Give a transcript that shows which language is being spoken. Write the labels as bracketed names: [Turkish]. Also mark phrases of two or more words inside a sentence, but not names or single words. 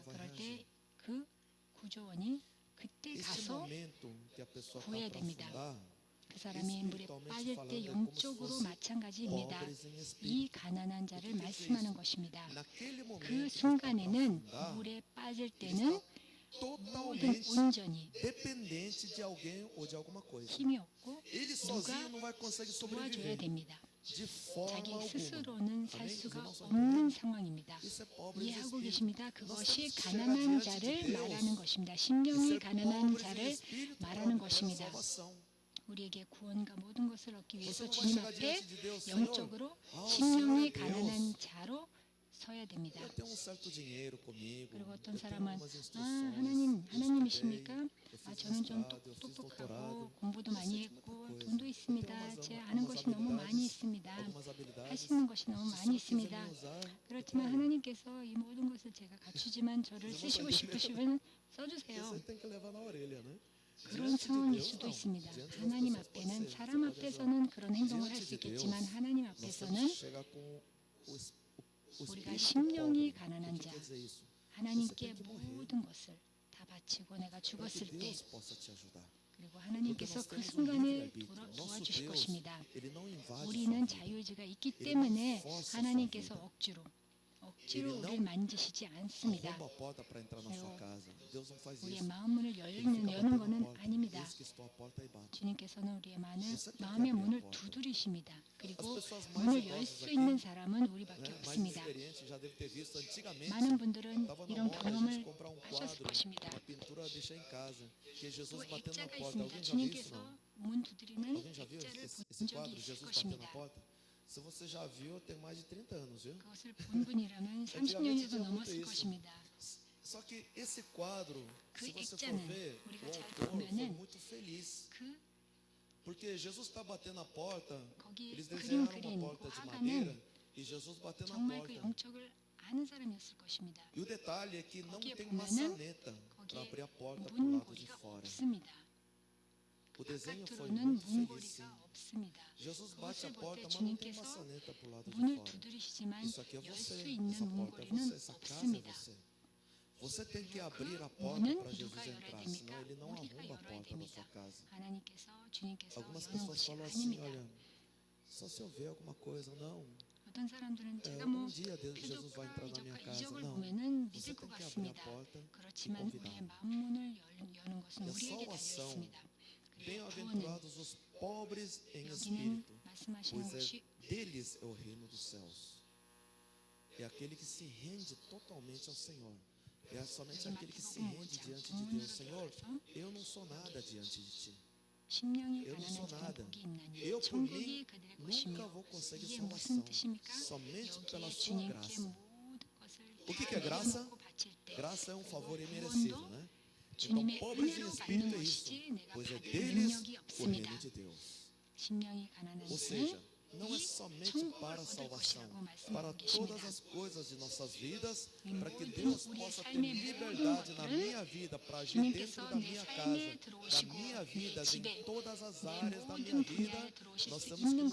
[Korean] 그럴 때 그 구조원이 그때 가서 구해야 됩니다. 그 사람이 물에 빠질 때 영적으로 마찬가지입니다. 이 가난한 자를 말씀하는 것입니다. 그 순간에는 물에 빠질 때는 모든 [Portuguese] totalmente [Korean] 온전히 [Portuguese] dependente de alguém ou de alguma coisa. [Korean] 힘이 없고 [Portuguese] Ele [Korean] 누가 [Portuguese] sozinho não vai conseguir [Korean] 도와줘야 [Portuguese] sobreviver [Korean] 됩니다. [Portuguese] de forma [Korean] 자기 [Portuguese] alguma. [Korean] 스스로는 살 [Portuguese] Amém? Os [Korean] 수가 [Portuguese] irmãos estão [Korean] 없는 [Portuguese] entendendo? [Korean] 상황입니다. [Portuguese] Isso é pobre em [Korean] 이해하고 [Portuguese] espírito. [Korean] 계십니다. [Portuguese] Nós [Korean] 그것이 [Portuguese] temos que chegar [Korean] 가난한 [Portuguese] diante de [Korean] 자를 [Portuguese] Deus [Korean] 말하는 것입니다. [Portuguese] e [Korean] 심령이 [Portuguese] ser [Korean] 가난한 [Portuguese] pobres em [Korean] 자를 [Portuguese] espírito para [Korean] 말하는 [Portuguese] obter a [Korean] 것입니다. [Portuguese] salvação. [Korean] 우리에게 구원과 모든 것을 얻기 [Portuguese] Você [Korean] 위해서 [Portuguese] não vai [Korean] 주님 [Portuguese] chegar [Korean] 앞에 [Portuguese] diante de Deus, Senhor. [Korean] 영적으로 [Portuguese] o Senhor [Korean] 심령이 [Portuguese] é [Korean] 가난한 [Portuguese] Deus. [Korean] 자로 서야 됩니다. [Portuguese] Eu tenho certo dinheiro comigo. [Korean] 그리고 어떤 [Portuguese] Eu tenho [Korean] 사람은 [Portuguese] umas instruções. [Korean] 하나님, [Portuguese] eu [Korean] 하나님이십니까? [Portuguese] estudei, eu fiz [Korean] 저는 좀 [Portuguese] mestrado, eu fiz [Korean] 똑똑하고 [Portuguese] doutorado. [Korean] 공부도 [Portuguese] eu [Korean] 많이 [Portuguese] sei de muita [Korean] 했고 [Portuguese] coisa. [Korean] 돈도 [Portuguese] Eu [Korean] 있습니다. [Portuguese] tenho [Korean] 제 아는 것이 너무 많이 있습니다. [Portuguese] algumas [Korean] 할 [Portuguese] habilidades. [Korean] 수 있는 것이 너무 [Portuguese] Se o [Korean] 많이 [Portuguese] Senhor quiser [Korean] 있습니다. [Portuguese] me usar, eu [Korean] 그렇지만 [Portuguese] tô aí. [Korean] 하나님께서 이 모든 것을 제가 갖추지만 저를 쓰시고 싶으시면 써주세요. [Portuguese] Você tem que levar na orelha, né? [Korean] 그런 [Portuguese] Diante de [Korean] 상황일 [Portuguese] Deus, [Korean] 수도 [Portuguese] não. [Korean] 있습니다. [Portuguese] Diante das [Korean] 하나님 [Portuguese] pessoas pode [Korean] 앞에는 [Portuguese] ser, [Korean] 사람 [Portuguese] você pode usar. [Korean] 앞에서는 그런 행동을 할 [Portuguese] Diante [Korean] 수 [Portuguese] de [Korean] 있겠지만 [Portuguese] Deus, [Korean] 하나님 [Portuguese] nós temos [Korean] 앞에서는 [Portuguese] que chegar com o [Korean] 우리가 [Portuguese] espírito [Korean] 심령이 [Portuguese] pobre. [Korean] 가난한 [Portuguese] O que [Korean] 자, [Portuguese] quer dizer isso? [Korean] 하나님께 모든 것을 다 바치고 내가 [Portuguese] Para que [Korean] 죽었을 때 [Portuguese] Deus possa te ajudar. [Korean] 그리고 [Portuguese] Porque [Korean] 하나님께서 [Portuguese] nós [Korean] 그 [Portuguese] temos um [Korean] 순간에 [Portuguese] livre-arbítrio. Nosso [Korean] 도와주실 [Portuguese] Deus, [Korean] 것입니다. [Portuguese] Ele não invade [Korean] 우리는 [Portuguese] sua vida. [Korean] 자유의지가 있기 [Portuguese] Ele [Korean] 때문에 [Portuguese] não força sua [Korean] 하나님께서 [Portuguese] vida. [Korean] 억지로 [Portuguese] Ele não [Korean] 우리를 만지시지 않습니다. [Portuguese] Arromba a porta para entrar na sua casa. Deus não faz [Korean] 우리의 [Portuguese] isso. [Korean] 마음 문을 [Portuguese] Ele [Korean] 여는 [Portuguese] fica batendo [Korean] 거는 [Portuguese] a porta. [Korean] 아닙니다. [Portuguese] Eis que estou à porta e bato. [Korean] 주님께서는 우리의 [Portuguese] Você tem que [Korean] 마음의 [Portuguese] abrir a [Korean] 문을 [Portuguese] porta. [Korean] 두드리십니다. [Portuguese] As [Korean] 그리고 [Portuguese] pessoas mais [Korean] 문을 열 [Portuguese] idosas [Korean] 수 [Portuguese] aqui, [Korean] 있는 사람은 우리밖에 [Portuguese] né, mais [Korean] 없습니다. [Portuguese] experiente, já deve ter visto antigamente. [Korean] 많은 분들은 [Portuguese] Estava na [Korean] 이런 [Portuguese] moda a gente [Korean] 경험을 [Portuguese] comprar um [Korean] 하셨을 [Portuguese] quadro, [Korean] 것입니다. [Portuguese] uma pintura, deixar em casa, que é [Korean] 또 [Portuguese] Jesus batendo na [Korean] 액자가 [Portuguese] porta. [Korean] 있습니다. [Portuguese] Alguém já viu isso? [Korean] 주님께서 [Portuguese] Não? [Korean] 문 두드리는 [Portuguese] Alguém já viu [Korean] 액자를 [Portuguese] esse [Korean] 본 적이 [Portuguese] quadro, [Korean] 있을 [Portuguese] Jesus batendo na [Korean] 것입니다. [Portuguese] porta? Se você já viu, tem mais de 30 anos, viu? [Korean] 그것을 본 분이라면 [Portuguese] Antigamente [Korean] 30년에도 [Portuguese] tinha muito [Korean] 넘었을 [Portuguese] isso. [Korean] 것입니다. [Portuguese] Só que esse quadro, [Korean] 그 [Portuguese] se você for [Korean] 액자는 [Portuguese] ver, [Korean] 우리가 [Portuguese] o [Korean] 잘 [Portuguese] autor foi [Korean] 보면은 [Portuguese] muito feliz. [Korean] 그 [Portuguese] Porque Jesus está batendo a porta, [Korean] 거기 [Portuguese] eles [Korean] 그림 [Portuguese] desenharam [Korean] 그린 [Portuguese] uma [Korean] 그 [Portuguese] porta de [Korean] 화가는 [Portuguese] madeira e Jesus batendo na [Korean] 정말 그 [Portuguese] porta. [Korean] 영적을 아는 사람이었을 것입니다. [Portuguese] E o detalhe é que não [Korean] 거기에 [Portuguese] tem [Korean] 보면은 [Portuguese] maçaneta para [Korean] 거기에 [Portuguese] abrir a porta para o [Korean] 문 [Portuguese] lado de [Korean] 고리가 [Portuguese] fora. [Korean] 없습니다. [Portuguese] O desenho foi [Korean] 바깥으로는 [Portuguese] muito [Korean] 문 [Portuguese] feliz, sim. [Korean] 고리가 없습니다. [Portuguese] Jesus bate a [Korean] 그것을 볼 [Portuguese] porta, [Korean] 때 [Portuguese] mas não tem [Korean] 주님께서 [Portuguese] maçaneta para o lado de [Korean] 문을 [Portuguese] fora. [Korean] 두드리시지만 [Portuguese] Isso aqui é [Korean] 열 [Portuguese] você, [Korean] 수 있는 [Portuguese] essa porta é [Korean] 문고리는 [Portuguese] você, essa casa é [Korean] 없습니다. [Portuguese] você. Você tem que [Korean] 그리고 [Portuguese] abrir a [Korean] 그 [Portuguese] porta [Korean] 문은 [Portuguese] para Jesus [Korean] 누가 열어야 [Portuguese] entrar, [Korean] 됩니까? [Portuguese] senão ele não [Korean] 우리가 [Portuguese] arromba a [Korean] 열어야 [Portuguese] porta da [Korean] 됩니다. [Portuguese] sua casa. [Korean] 하나님께서 주님께서 [Portuguese] Algumas [Korean] 여는 [Portuguese] pessoas [Korean] 것이 [Portuguese] falam assim, [Korean] 아닙니다. [Portuguese] olha, só se eu ver alguma coisa, não. [Korean] 어떤 사람들은 [Portuguese] É, [Korean] 제가 [Portuguese] um dia Jesus vai [Korean] 표적과 [Portuguese] entrar na minha [Korean] 이적과 [Portuguese] casa. [Korean] 이적을 [Portuguese] Não. [Korean] 보면은 [Portuguese] Você [Korean] 믿을 [Portuguese] tem [Korean] 것 [Portuguese] que abrir a [Korean] 같습니다. [Portuguese] porta e [Korean] 그렇지만 [Portuguese] convidar. [Korean] 우리의 마음 문을 여는 것은 E a 우리에게 달려 salvação, 있습니다. 그리고 구원은 [Portuguese] bem-aventurados os pobres em [Korean] 여기는 [Portuguese] espírito, [Korean] 말씀하시는 [Portuguese] pois [Korean] 것이 [Portuguese] deles é o reino dos céus. É aquele que se rende totalmente ao Senhor. É somente aquele que se rende diante de Deus. Senhor, eu não sou nada diante de Ti. [Korean] 심령이 [Portuguese] Eu não sou [Korean] 가난한 [Portuguese] nada. [Korean] 자는 복이 있나니 [Portuguese] Eu, por [Korean] 천국이 [Portuguese] mim, [Korean] 그들의 [Portuguese] nunca [Korean] 것이며 [Portuguese] vou conseguir [Korean] 이게 [Portuguese] salvação. [Korean] 무슨 뜻입니까? [Portuguese] Somente pela [Korean] 여기에 [Portuguese] Sua [Korean] 주님께 [Portuguese] graça. [Korean] 모든 것을 [Portuguese] O que [Korean] 다 [Portuguese] é graça? [Korean] 내려놓고 바칠 때 [Portuguese] Graça é um favor [Korean] 그리고 [Portuguese] imerecido, [Korean] 구원도 [Portuguese] né? Então, [Korean] 주님의 [Portuguese] pobres em [Korean] 은혜로 [Portuguese] espírito [Korean] 받는 [Portuguese] é isso, [Korean] 것이지 내가 [Portuguese] pois é [Korean] 받을 [Portuguese] deles [Korean] 능력이 [Portuguese] o [Korean] 없습니다. [Portuguese] reino de Deus. [Korean] 심령이 가난한 [Portuguese] Ou [Korean] 자는 [Portuguese] seja, não é [Korean] 이 [Portuguese] somente [Korean] 천국을 [Portuguese] para a [Korean] 얻을 [Portuguese] salvação, [Korean] 것이라고 [Portuguese] para [Korean] 말씀하고 [Portuguese] todas [Korean] 계십니다. [Portuguese] as coisas de nossas vidas, para que [Korean] 모든 [Portuguese] Deus [Korean] 우리의 [Portuguese] possa ter [Korean] 삶의 [Portuguese] liberdade [Korean] 모든 [Portuguese] na [Korean] 것들을 [Portuguese] minha vida, para agir [Korean] 주님께서 [Portuguese] dentro da [Korean] 내 [Portuguese] minha [Korean] 삶에 [Portuguese] casa, da [Korean] 들어오시고 [Portuguese] minha vida, [Korean] 내 집에 [Portuguese] em todas as [Korean] 내 [Portuguese] áreas da [Korean] 모든 [Portuguese] minha vida. [Korean] 분야에 들어오실 [Portuguese] Nós [Korean] 수 [Portuguese] temos que [Korean] 있는